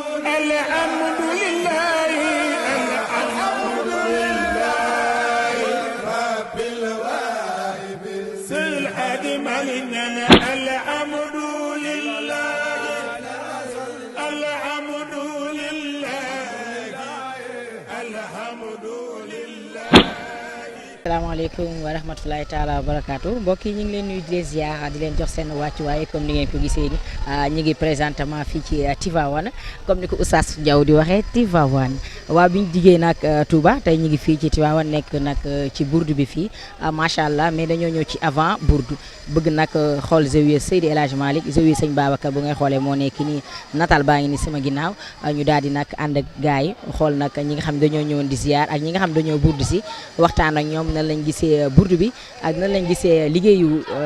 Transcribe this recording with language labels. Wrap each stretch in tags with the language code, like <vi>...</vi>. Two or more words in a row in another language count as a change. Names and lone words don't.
<ar>لله الحمد لله رب الواهبين في حلمنا الحمد لله الحمد لله الحمد لله. السلام عليكم ورحمة الله تعالى وبركاته</ar> <wo>mbokk yi ñu ngi leen nuyu di leen ziar di leen jox seen wàccuwaay comme ni ngeen ko gisee ni ñu ngi présentement fii ci Tivaouane comme ni ko Oustaz Diaw di waxee Tivaouane waaw bi ñu jigee nag Touba tey ñu ngi fii ci Tivaouane nekk nag ci burdu bi fii</wo> <ar>ما شاء الله</ar> <wo>mais dañoo ñëw ci avant burdu bëgg nag xool zawiya Seydi El Hadji Malick zawiya sëñ Babacar bu ngay xoolee moo nekk nii natal baa ngi ni sama ginnaaw ñu daal di nag ànd ak gars yi xool nag ñi nga xam dañoo ñëwoon di ziar ak ñi nga xam dañoo burdu si waxtaan ak ñoom nan lañ gisee burdu bi ak nan lañ gisee liggéeyu</wo>